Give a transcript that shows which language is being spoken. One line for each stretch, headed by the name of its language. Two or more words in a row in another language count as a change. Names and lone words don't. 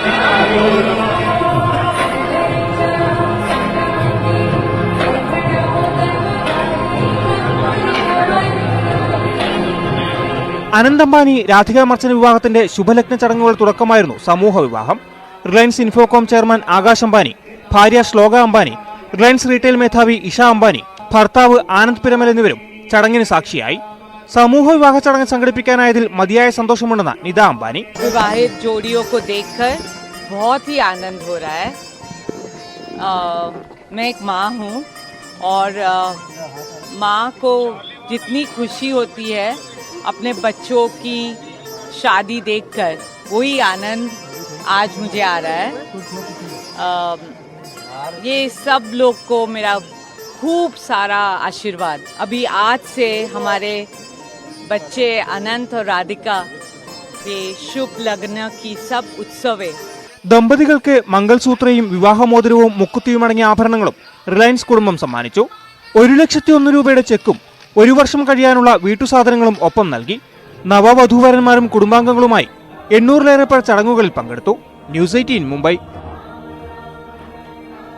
Malayalam: അനന്ത് അംബാനി രാധിക മർച്ചന്റ് വിവാഹത്തിന്റെ ശുഭലഗ്ന ചടങ്ങുകൾ തുടക്കമായിരുന്നു സമൂഹ വിവാഹം. റിലയൻസ് ഇൻഫോകോം ചെയർമാൻ ആകാശ് അംബാനി, ഭാര്യ ശ്ലോക അംബാനി, റിലയൻസ് റീറ്റെയിൽ മേധാവി ഇഷ അംബാനി, ഭർത്താവ് ആനന്ദ് പിരമൽ എന്നിവരും ചടങ്ങിന് സാക്ഷിയായി. സമൂഹ വിവാഹ ചടങ്ങ് സംഘടിപ്പിക്കാനായതിൽ മതിയായ സന്തോഷമുണ്ടെന്ന് നിത അംബാനി.
Hindi: विवाहित जोड़ियों को देखकर बहुत ही आनंद हो रहा है. मैं एक माँ हूँ और माँ को जितनी खुशी होती है अपने बच्चों की शादी देखकर, वही आनंद आज मुझे आ रहा है. ये सब लोग को मेरा खूब सारा आशीर्वाद. अभी आज से हमारे बच्चे अनंत और राधिका के शुभ लग्न की सब उत्सवे.
Malayalam: ദമ്പതികൾക്ക് മംഗൾസൂത്രയും വിവാഹമോതിരവും മുക്കുത്തിയുമടങ്ങിയ ആഭരണങ്ങളും റിലയൻസ് കുടുംബം സമ്മാനിച്ചു. 1,01,000 രൂപയുടെ ചെക്കും 1 വർഷം കഴിയാനുള്ള വീട്ടുസാധനങ്ങളും ഒപ്പം നൽകി. നവവധൂവരന്മാരും കുടുംബാംഗങ്ങളുമായി 800-ലേറെ പേർ ചടങ്ങുകളിൽ പങ്കെടുത്തു. ന്യൂസ് 18 മുംബൈ.